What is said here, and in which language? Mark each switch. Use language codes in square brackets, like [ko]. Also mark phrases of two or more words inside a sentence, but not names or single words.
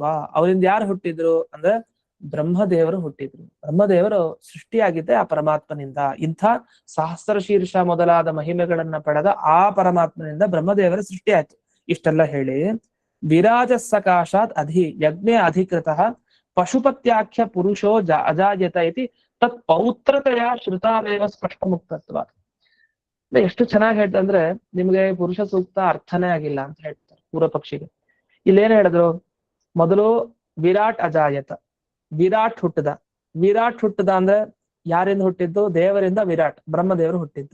[kn] ಅವರಿಂದ ಯಾರು ಹುಟ್ಟಿದ್ರು ಅಂದ್ರೆ ಬ್ರಹ್ಮದೇವರು ಹುಟ್ಟಿದ್ರು. ಬ್ರಹ್ಮದೇವರು ಸೃಷ್ಟಿಯಾಗಿದ್ದೆ ಆ ಪರಮಾತ್ಮನಿಂದ. ಇಂಥ ಸಹಸ್ರ ಶೀರ್ಷ ಮೊದಲಾದ ಮಹಿಮೆಗಳನ್ನ ಪಡೆದ ಆ ಪರಮಾತ್ಮನಿಂದ ಬ್ರಹ್ಮದೇವರ ಸೃಷ್ಟಿ ಆಯ್ತು. ಇಷ್ಟೆಲ್ಲ ಹೇಳಿ [sa] ವಿರಾಜ ಸಕಾಶಾತ್ ಯಜ್ಞೆ ಅಧಿಕೃತ ಪಶುಪತ್ಯಾಖ್ಯ ಪುರುಷೋ ಅಜಾಯತ ಇತಿ ತತ್ ಪೌತ್ರತೆಯ ಶ್ರುತಾವೇವ ಸ್ಪಷ್ಟ ಮುಕ್ತತ್ವ. [kn] ಎಷ್ಟು ಚೆನ್ನಾಗಿ ಹೇಳ್ತಾ ಅಂದ್ರೆ ನಿಮ್ಗೆ ಪುರುಷ ಸೂಕ್ತ ಅರ್ಥನೇ ಆಗಿಲ್ಲ ಅಂತ ಹೇಳ್ತಾರೆ ಪೂರ್ವ ಪಕ್ಷಿಗೆ. ಇಲ್ಲೇನ್ ಹೇಳಿದ್ರು? ಮೊದಲು [sa] ವಿರಾಟ್ ಅಜಾಯತ, [kn] ವಿರಾಟ್ ಹುಟ್ಟದ. ವಿರಾಟ್ ಹುಟ್ಟದ ಅಂದ್ರೆ ಯಾರಿಂದ ಹುಟ್ಟಿದ್ದು? ದೇವರಿಂದ ವಿರಾಟ್, ಬ್ರಹ್ಮದೇವರು ಹುಟ್ಟಿದ್ದು.